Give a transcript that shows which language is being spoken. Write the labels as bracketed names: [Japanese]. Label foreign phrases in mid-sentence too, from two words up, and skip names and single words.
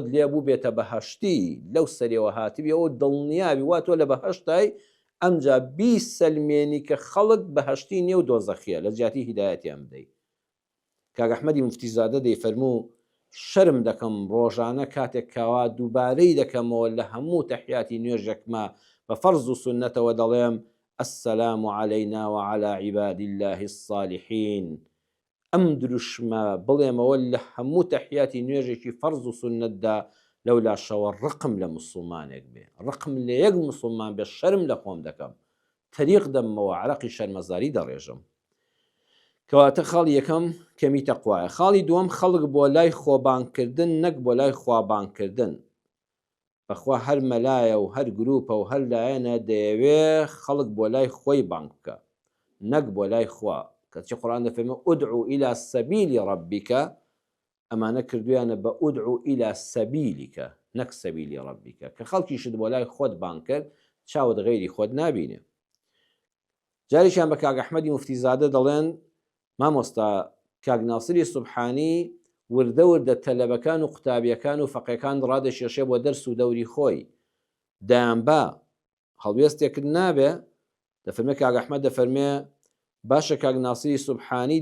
[Central Kurdish] لێ بوو بێتە بەهەشتی لەو سەرەوە هاتبی ئەوە دڵنیابی وا تۆ لە بەهەشتای ئەمجا بیسەلمێنی کە خەڵک بەهەشتی نیە و دۆزەخیە لە جیاتی هیدایەتیان بدەیت کاک ئەحمەدی موفتیزادە دەیفەرموو شەرم دەکەم ڕۆژانە کاتێک کاوا دووبارەی دەکەمەوە لە هەموو تەحیاتی نوێژێکمە بە فەرز و سونەتەوە دەڵێم [Arabic] السلام علينا وعلى عباد الله الصالحين [Central Kurdish] ئەم دروشمە بڵێمەوە لە هەموو تەحیاتی نوێژێکی فەرز و سونەتدا لەولا شەوە ڕقم لە موسڵمانێک بێ ڕقم لە یەک موسڵمان بێ شەرم لە خۆم دەکەم تەریق دەمەوە عەرەقی شەرمەزاری دەڕێژم کەواتە خاڵی یەکەم کەمی تەقوایە خاڵی دووەم خەڵک بۆ لای خۆبانکردن نەک بۆ لای خوابانکردن بەخوا هەر مەلایە و هەر گروپە و هەر لایەنە دەیەوێ خەڵک بۆ لای خۆی بانک بکە نەک بۆ لای خوا کەچی قورئان دەفەرمێ [Arabic] ئودعوا إلى سبيل ربك [Central Kurdish] ئەمانە کردویانە بە [Arabic] ئودعوا إلى سبيلك [Central Kurdish] نەک سەبیلی ڕەبیکە کە خەڵکیشت بۆ لای خۆت بانک کرد چاوت غەیری خۆت نابینێ جاریشان بە کاک ئەحمەدی موفتیزادە دەڵێن مامۆستا کاک ناسری سوبحانی وردە وردە تەلەبەکان و قوتابیەکان و فەقێکان ڕادەشێشێ بۆ دەرس و دەوری خۆی دایانبا هەڵوێستێکرد نابێ دەفەرمێ کاک ئەحمەد دەفەرمێ باشە کاک ناسری سوبحانی